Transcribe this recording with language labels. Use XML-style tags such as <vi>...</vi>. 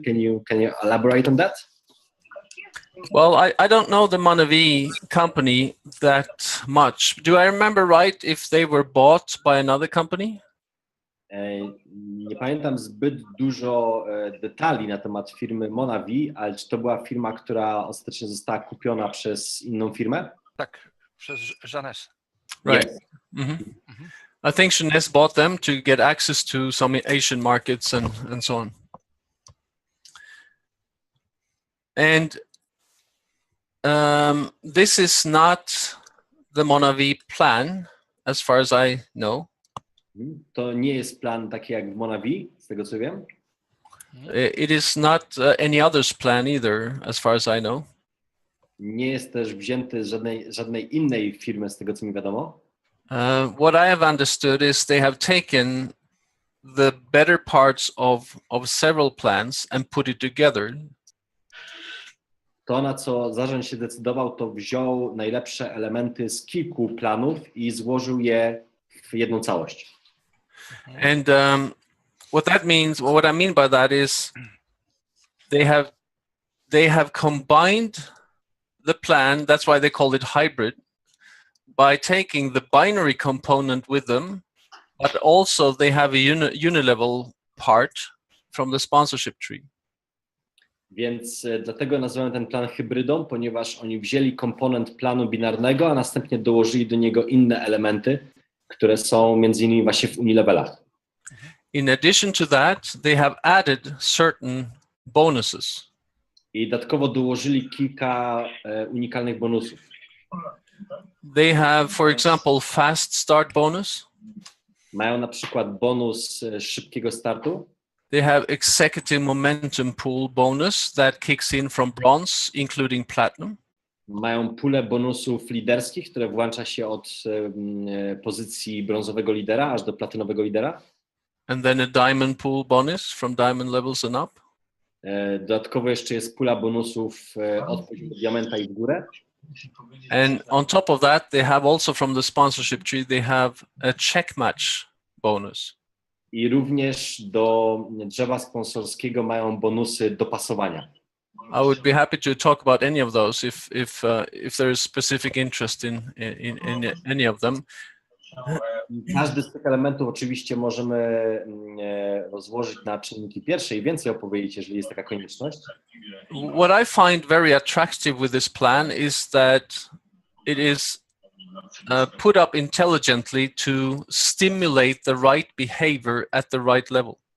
<en>Can you elaborate on that? Well, I don't know the Monavi company that much. Do I remember right if they were bought by another company?</en> <pl>Nie pamiętam zbyt dużo detali na temat firmy Monavi, ale czy to była firma, która ostatecznie została kupiona przez inną firmę? Tak, przez Jeunesse.</pl> <en>Right. Yes. Mm-hmm. I think Jeunesse bought them to get access to some Asian markets and so on. And this is not the Monavi plan, as far as I know.</en> <pl>To nie jest plan taki jak w Monavi, z tego co wiem.</pl> <en>It is not any other's plan either, as far as I know.</en> <pl>Nie jest też wzięty z żadnej innej firmy, z tego co mi wiadomo.</pl> <en>What I have understood is they have taken the better parts of several plans and put it together.</en> <pl>To, na co zarząd się decydował, to wziął najlepsze elementy z kilku planów i złożył je w jedną całość.</pl> <en>And what I mean by that is they have combined the plan, that's why they call it hybrid, by taking the binary component with them, but also they have a unilevel part from the sponsorship tree.</en> <pl>Więc dlatego nazywamy ten plan hybrydą, ponieważ oni wzięli komponent planu binarnego, a następnie dołożyli do niego inne elementy, które są między innymi właśnie w unilevelach.</pl> <en>In addition to that, they have added certain bonuses.</en> <pl>I dodatkowo dołożyli kilka unikalnych bonusów.</pl> <en>They have, for example, fast start bonus.</en> <pl>Mają na przykład bonus szybkiego startu.</pl> <en>They have executive momentum pool bonus that kicks in from bronze, including platinum.</en> <pl>Mają pulę bonusów liderskich, które włącza się od pozycji brązowego lidera aż do platynowego lidera.</pl> <en>And then a diamond pool bonus from diamond levels and up.</en> <pl>Dodatkowo jeszcze jest pula bonusów od poziomu diamenta i w górę.</pl> <en>And on top of that, they have also from the sponsorship tree, they have a check match bonus.</en> <pl>I również do drzewa sponsorskiego mają bonusy dopasowania.</pl> <en>I would be happy to talk about any of those if there is specific interest in any of them.</en> <pl>Każdy z tych elementów oczywiście możemy rozłożyć na czynniki pierwsze i więcej opowiedzieć, jeżeli jest taka konieczność.</pl> <en>What I find very attractive with this plan is that it is put up intelligently to stimulate the right behavior at the right level.</en>